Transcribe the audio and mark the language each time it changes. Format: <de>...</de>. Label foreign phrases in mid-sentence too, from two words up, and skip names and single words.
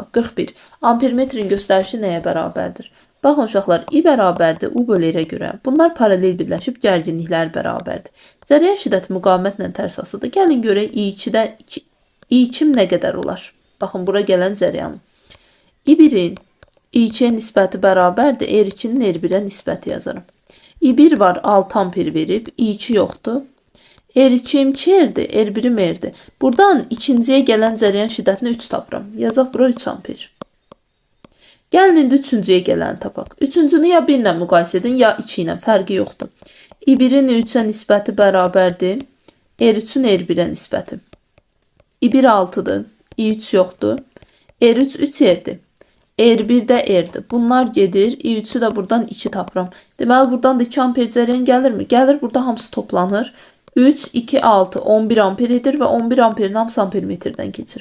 <az>41. Ampermetrin göstərişi nəyə bərabərdir? Baxın uşaqlar, I bərabərdir U bölü R-ə görə. Bunlar paralel birləşib gərginliklər bərabərdir. Cərəyan şiddəti müqavimətlə tərs asılıdır. Gəlin görək I2 nə qədər olar? Baxın, bura gələn cərəyanım. I1-in I2-yə nisbəti bərabərdir. R2-nin R1-ə nisbəti yazarım. I1 var 6 amper verib. I2 yoxdur. R2'm 2'dir, R1'im R'dir. Buradan ikinciyə gələn cərəyan şiddətini 3 tapıram. Yazaq bura 3 amper. Gəlin indi üçüncüyə gələni tapaq. Üçüncünü ya 1 ilə müqayisə edin, ya 2 ilə. Fərqi yoxdur. I1-in I3-ə nisbəti bərabərdir. R3-ün R1-ə nisbəti. I1 6-dır. I3 yoxdur. R3 3 R'dir. R1 də R'dir. Bunlar gedir. I3'ü də buradan 2 tapıram. Deməli, buradan da 2 amper cərəyan gəlirmi? Gəlir. Burada hamısı toplanır. 3, 2, 6, 11 amper edir və 11 amperin hamısı ampermetrdən keçir.</az>